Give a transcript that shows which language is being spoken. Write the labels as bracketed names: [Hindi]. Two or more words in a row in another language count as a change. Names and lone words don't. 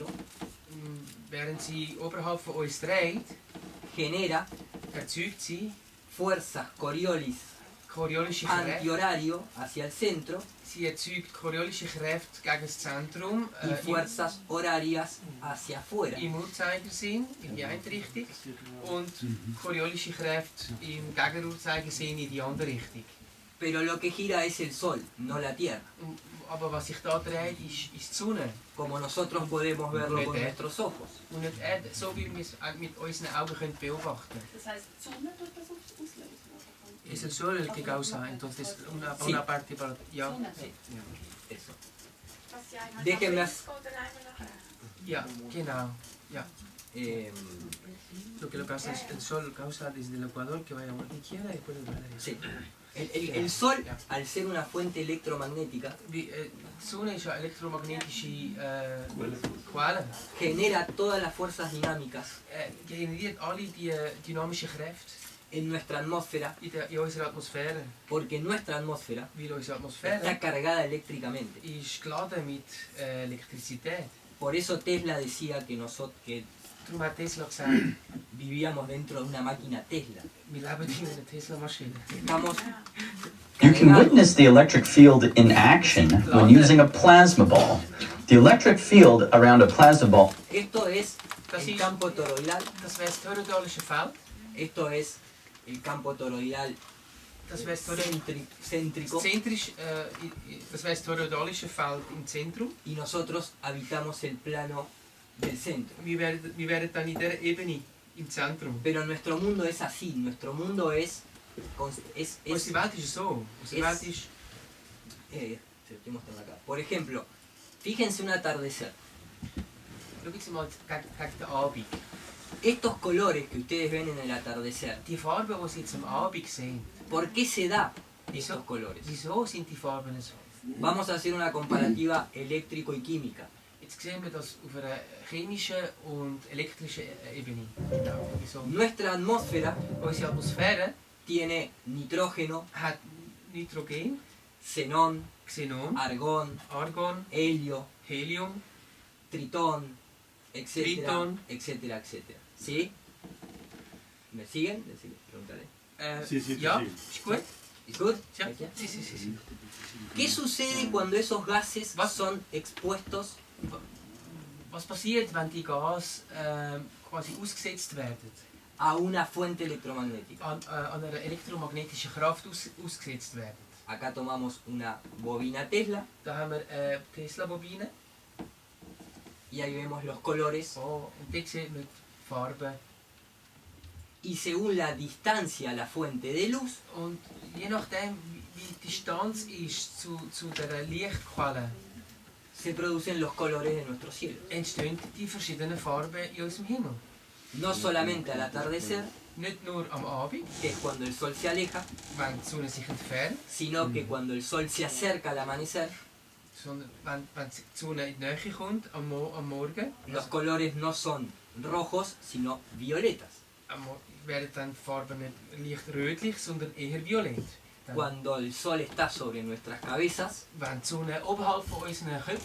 [German] Während sie oberhalb von uns dreht, [Spanish] genera [German] erzeugt sie [Spanish] fuerzas Coriolis [German] choreolische Kräfte. [Spanish] antihorario hacia el centro [German] Sie erzeugt choreolische Kräfte gegen das Zentrum [Spanish] y fuerzas horarias hacia afuera. [German] im Uhrzeigersinn, in die eine Richtung, und choreolische Kräfte im Gegenuhrzeigersinn in die andere Richtung. [Spanish] Pero lo que gira es el Sol, no la Tierra, [German] Aber was sich da dreht, ist die Sonne. [Spanish] como nosotros podemos verlo con nuestros ojos. [German] Und nicht die Erde, so wie wir es mit unseren Augen können beobachten Das heisst, die Sonne tut das auslösen? [Spanish] Es el sol el que causa, entonces una parte para... [German] Ja. Sonne. [Spanish] Eso. Déjenme [German] Ja, genau. Ja. Eh, [Spanish] Lo que causa es el sol causa desde el Ecuador que vaya a donde quiera y puede durar eso. sí. El Sol, al ser una fuente electromagnética, [German] Die Sonne ist eine elektromagnetische Quelle. [Spanish] genera todas las fuerzas dinámicas [German] Generiert alle die dynamischen Kräfte [Spanish] en nuestra atmósfera, [German] in unserer Atmosphäre. [Spanish] porque nuestra atmósfera [German] Weil unsere [Spanish] está [German] Atmosphäre [Spanish] cargada eléctricamente. [German] ist geladen mit Elektrizität. [Spanish] Por eso Tesla decía que nosotros [German] Darum hat Tesla gesagt, [Spanish] vivíamos dentro de una máquina Tesla. [German] wir leben in einer Tesla-Maschine. [Spanish] Estamos [English] You can witness the electric field in action when using a plasma ball. The electric field around a plasma ball. [Spanish] Esto es [German] Das [Spanish] el [German] ist- [Spanish] campo toroidal, [German] Das wäre das toroidalische Feld. [Spanish] esto es el campo toroidal [German] Das wäre das Toroidalische [Spanish] céntrico [German] das wäre das toroidalische Feld im Zentrum. [Spanish] y nosotros habitamos el plano del centro. [German] Wir wären dann in dieser Ebene im Zentrum. [Spanish] Pero nuestro mundo es así, nuestro mundo es [German] Unsere Welt ist so. Unsere Welt ist... [Spanish] te estoy mostrando acá. Por ejemplo, fíjense un atardecer. [German] Schauen Sie mal gegen den Abend. [Spanish] Estos colores que ustedes ven en el atardecer, [German] Die Farben, die Sie jetzt am Abend sehen, [Spanish] ¿por qué se da estos colores? [German] wieso sind die Farben so? [Spanish] Vamos a hacer una comparativa eléctrico y química. [German] Jetzt sehen wir das auf einer chemischen und elektrischen Ebene. Genau. Wieso? [Spanish] Nuestra atmósfera [German] Unsere Atmosphäre [Spanish] tiene nitrógeno, [German] hat Nitrogen, [Spanish] xenón, [German] Xenon, [Spanish] argón, [German] Argon, [Spanish] helio, [German] Helium, [Spanish] tritón, etcétera, [German] Tritón. [Spanish] etcétera, etcétera. ¿Sí? ¿Me siguen? Preguntaré. [German] ja, ist gut? [English] ¿Is good? [German] Ja, [Spanish] ¿Ya? sí. ¿Qué sucede cuando esos gases [German] Was? [Spanish] son expuestos [German] Was passiert, wenn die Gas quasi ausgesetzt werden? [Spanish] a una fuente electromagnética? [German] An einer elektromagnetischen Kraft ausgesetzt werden. [Spanish] Acá tomamos una bobina Tesla [German] Da haben wir eine Tesla-Bobine. [Spanish] y ahí vemos los colores [German] Oh, und dort sieht man die Farben. [Spanish] y según la distancia a la fuente de luz [German] Und je nachdem, wie die Distanz ist zu der Lichtquelle, [Spanish] se producen los colores de nuestro cielo. [German] entstehen die verschiedenen Farben in unserem Himmel. [Spanish] No solamente al atardecer, [German] Nicht nur am Abend, [Spanish] que es cuando el sol se aleja, [German] wenn die Sonne sich entfernt, [Spanish] sino que cuando el sol se acerca al amanecer, [German] sondern wenn die Sonne in die Nähe kommt am Morgen, [Spanish] los colores no son rojos, sino violetas. [German] werden dann die Farben nicht leicht rötlich, sondern eher violett. Dann, [Spanish] Cuando el sol está sobre nuestras cabezas, [German] wenn die Sonne oberhalb von unseren Köpfen